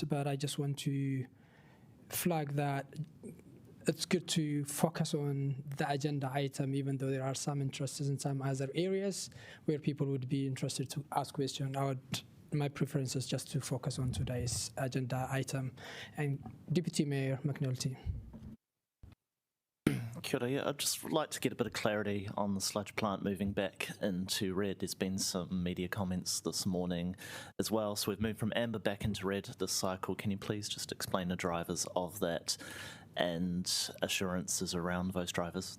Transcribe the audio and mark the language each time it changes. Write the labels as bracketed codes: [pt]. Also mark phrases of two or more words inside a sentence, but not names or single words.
[en] But I just want to flag that it's good to focus on the agenda item, even though there are some interests in some other areas where people would be interested to ask questions. My preference is just to focus on today's agenda item. And Deputy Mayor McNulty. [mi] Kia ora. [en] I'd just like to get a bit of clarity on the sludge plant moving back into red. There's been some media comments this morning as well. So we've moved from amber back into red this cycle. Can you please just explain the drivers of that and assurances around those drivers?